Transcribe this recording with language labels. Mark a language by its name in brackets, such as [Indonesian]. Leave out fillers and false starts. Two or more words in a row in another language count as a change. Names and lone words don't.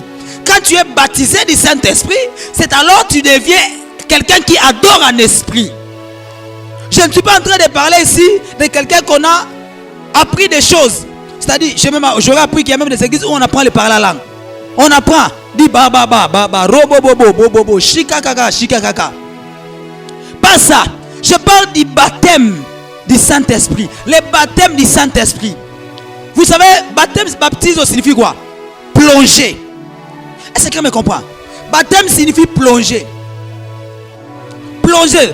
[French] Quand tu es baptisé du Saint-Esprit, c'est alors que tu deviens quelqu'un qui adore en esprit. Je ne suis pas en train de parler ici de quelqu'un qu'on a appris des choses. C'est-à-dire, j'aurais appris qu'il y a même des églises où on apprend le parler la langue. On apprend, dit ba ba ba ba ba, robo bobo bobo, shika kaka, shika kaka. Pas ça. Je parle du baptême du Saint-Esprit. Le baptême du Saint-Esprit. Vous savez, baptême signifie quoi? Plonger. Est-ce que quelqu'un me comprend? Baptême signifie plonger. Plonger.